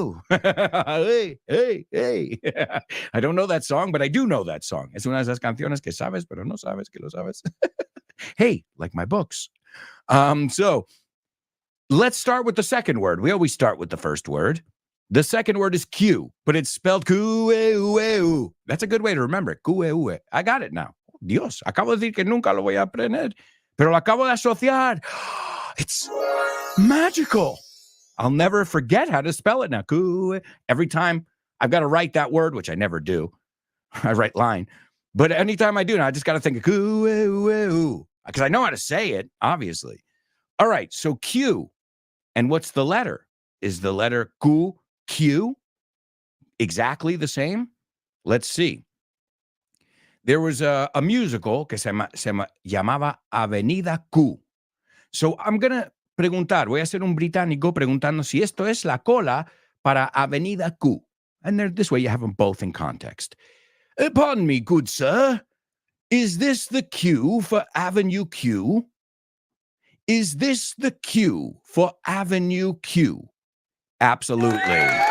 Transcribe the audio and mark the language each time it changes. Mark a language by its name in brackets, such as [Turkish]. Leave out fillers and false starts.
[English] Hey, hey, hey. I don't know that song, but I do know that song. [Spanish] Es una de esas canciones que sabes, pero no sabes que lo sabes. [English] Hey, like my books. So let's start with the second word. We always start with the first word. The second word is Q, but it's spelled Q-E-U-E-U. That's a good way to remember it. Q-E-U-E. I got it now. [Spanish] Dios, acabo de decir que nunca lo voy a aprender, pero lo acabo de asociar. [English] It's magical. I'll never forget how to spell it now. Q-E. Every time I've got to write that word, which I never do. I write line. But anytime I do now, I just got to think of Q-E-U-E-U. Because I know how to say it, obviously. All right, so Q. And what's the letter? Is the letter Q, Q exactly the same? Let's see. There was a musical [Spanish] que se llamaba [English] Avenida Q. So I'm going to [Spanish] preguntar, voy a ser un británico preguntando si esto es la cola para Avenida Q. [English] And this way you have them both in context. Pardon me, good sir. Is this the queue for Avenue Q? Is this the queue for Avenue Q? Absolutely.